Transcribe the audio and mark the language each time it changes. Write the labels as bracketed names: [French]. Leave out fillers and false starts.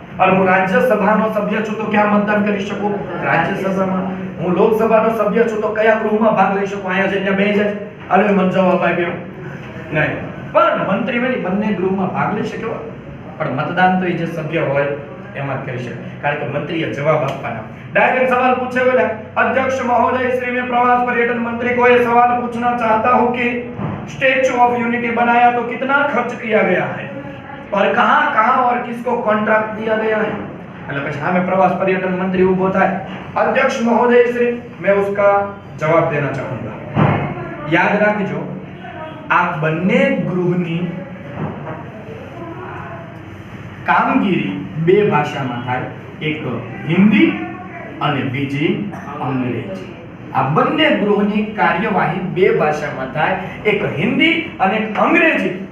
[Gujarati] અને હું રાજ્યસભાનો સભ્ય છું તો ક્યાં મતદાન કરી શકું? રાજ્યસભામાં. હું લોકસભાનો સભ્ય છું તો કયા ગૃહમાં ભાગ લઈ શકું? અહીંયા જઈને બેસી જાય. અને મને જવાબ આપ્યો નહીં. પણ મંત્રી બની બંને ગૃહમાં ભાગ લઈ શકે, પણ મતદાન તો એ જે સભ્ય હોય એમાં જ કરી શકે. કારણ કે મંત્રીએ જવાબ આપવાના. [Hindi] डायरेक्ट सवाल पूछे हुए अध्यक्ष महोदय श्री में प्रवास पर्यटन मंत्री को ये सवाल पूछना चाहता हूं कि स्टैच्यू ऑफ यूनिटी बनाया तो कितना खर्च किया गया है और कहां कहां और किसको कॉन्ट्रैक्ट दिया गया है? [Gujarati] એટલે પછી સામે પ્રવાસ પર્યટન મંત્રી ઊભો થાય. અધ્યક્ષ મહોદય શ્રી, [Hindi] मैं उसका जवाब देना चाहूंगा. [Gujarati] याद રાખજો, આ બંને ગૃહની કામગીરી બે ભાષામાં થાય, એક હિન્દી અને બીજી અંગ્રેજી. આ બંને ગૃહની કાર્યવાહી બે ભાષામાં થાય, એક હિન્દી અને એક અંગ્રેજી.